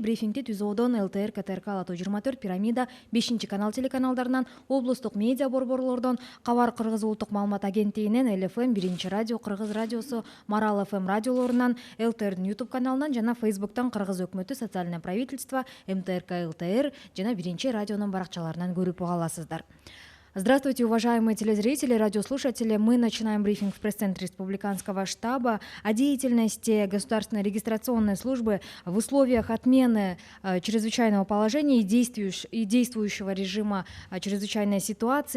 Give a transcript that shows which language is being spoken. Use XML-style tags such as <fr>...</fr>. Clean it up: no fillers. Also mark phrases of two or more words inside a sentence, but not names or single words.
<ky>Брифингди ТүЗОдон, ЛТР, КТРК, Ала тоо 24, Пирамида, 5-канал телеканалдарынан, облустук медиа борборлордон, Кабар Кыргыз улуттук маалымат агенттигинен, ЛФМ, 1-радио, Кыргыз радиосу, Марал ФМ радиолорунан, ЛТРдин YouTube каналынан жана Facebooктон Кыргыз өкмөтү,</ky> <ru>социальное правительство,</ru> <ky>МТРК, ЛТР жана 1-радионун баракчаларынан көрүп уга аласыздар.</ky> <ru>Здравствуйте, уважаемые телезрители, радиослушатели. Мы начинаем брифинг в пресс-центре Республиканского штаба о деятельности Государственной регистрационной службы в условиях отмены чрезвычайного положения и действующего режима чрезвычайной ситуации.</ru>